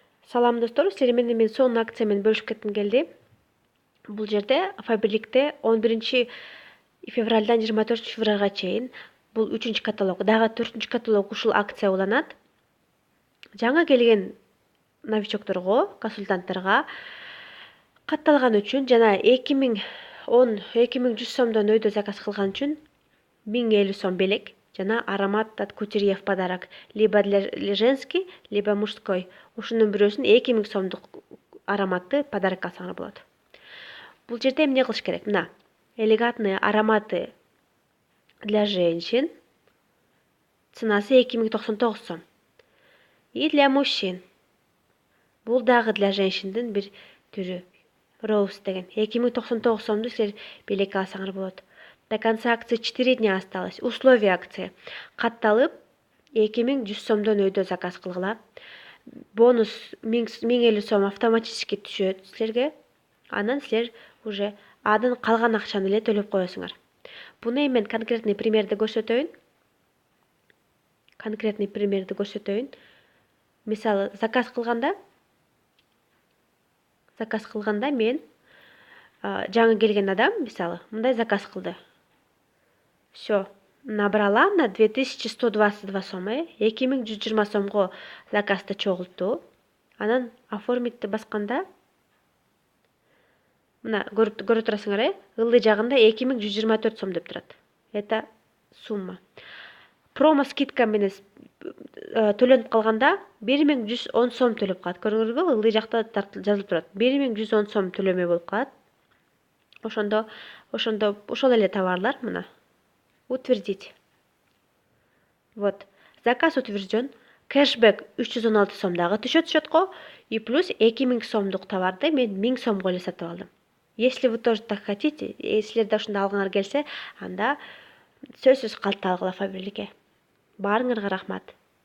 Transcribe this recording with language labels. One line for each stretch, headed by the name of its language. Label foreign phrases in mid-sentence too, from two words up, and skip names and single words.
Kyrgyz: Салам достор, силер менен мен сонун акция менен бөлүшүп кетким келди. Бул жерде Фаберликте 11 февралдан 24 февралга чейин бул 3 каталог, дагы 4 каталог ушул акция уланат. Жаңы келген новичокторго, консультанттарга катталган үчүн жана 2100 сомдон өйдө заказ кылган үчүн 1050 сом белек жана
Russian: аромат от кутюрье в подарок. Либо для женский, либо мужской.
Kyrgyz: Ушунун бирөөсүн 2000 сомдук ароматты подарок алсаңар болот. Бул жерде эмне кылыш керек? Мына,
Russian: элегантные ароматы для женщин.
Kyrgyz: Ценасы 2099 сом.
Russian: И для мужчин.
Kyrgyz: Бул дагы
Russian: для женщиндин
Kyrgyz: бир түрү. Rose деген 2099 сомду силер белек алсаңар болот.
Russian: До конца акции 4 дня осталось. Условия акции.
Kyrgyz: Катталып 2100 сомдон өйдө заказ кылгыла. Бонус 1050 сом автоматически түшөт силерге. Анан силер уже адан калган акчаны эле төлөп коесуңар. Буну мен
Russian: конкретный примерди
Kyrgyz: көрсөтөйүн. Мисалы, заказ кылганда мен жаңы келген адам, мисалы, мындай заказ кылды.
Russian: Все, набрала на
Kyrgyz: 2122 сом, 2120 сомго заказды чогултту. Анан оформитти басканда, мына көрүп турасыңар, ылдый жагында 2124 сом деп турат.
Russian: Это сумма.
Kyrgyz: Промо скидка менен төлөнүп калганда 1110 сом төлөп калат. Көрдүңүзбү? Ылдый жакта жазылып турат. 1110 сом төлөмө болуп калат. Ошондо ошол эле товарлар мына.
Russian: Утвердить. Вот. Заказ утвержден.
Kyrgyz: Кэшбэк 316 сом дагы түшөт счетко.
Russian: И плюс
Kyrgyz: 2000 сомдук товарды мен 1000 сомго эле сатып алдым.
Russian: Если вы тоже так хотите,
Kyrgyz: силерде ушундай алгыңар келсе, анда сөзсүз калта алгыла Фаберликке. Баарыңарга рахмат.